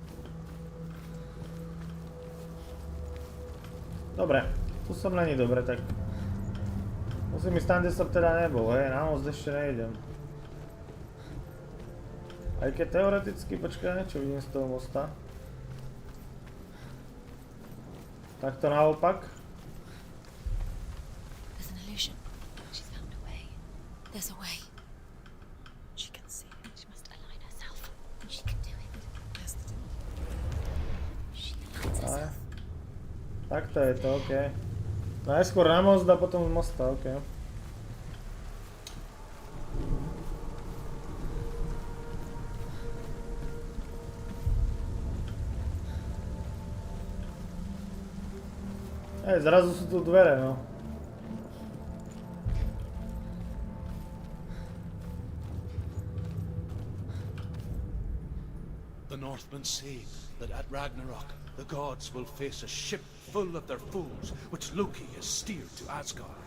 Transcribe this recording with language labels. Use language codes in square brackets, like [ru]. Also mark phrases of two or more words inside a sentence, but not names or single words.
[sk] Dobre, tu som není dobre, tak musím ísť tam, kde som teda nebol, hej, na most ešte nejdem. Aj keď teoreticky, počkaj, čo vidím z toho mosta. Takto naopak. [en] There's an illusion. She's found a way. There's a way. She can see it. She must align herself. She can do it. There's the door. She aligns herself. [sk] Takto je to, okej. Najskôr na most a potom z mosta, okej. Zrazu sú tu dvere, no. [en] The Northmen say that at Ragnarok, the gods will face a ship full of their foes, which Loki has steered to Asgard.